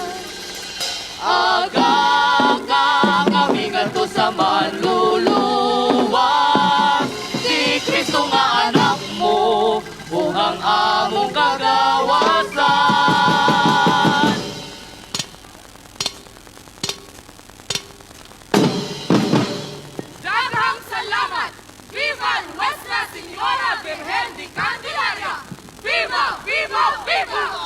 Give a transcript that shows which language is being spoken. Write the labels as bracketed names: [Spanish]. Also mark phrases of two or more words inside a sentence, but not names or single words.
[Cebuano] Aga ka kami ngadto sa manluluwa, si Kristo nga anak mo, bungang among kagawasan. Daghang salamat! [Spanish] Viva Nuestra Señora Virgen de Candelaria! Viva! Viva! Viva!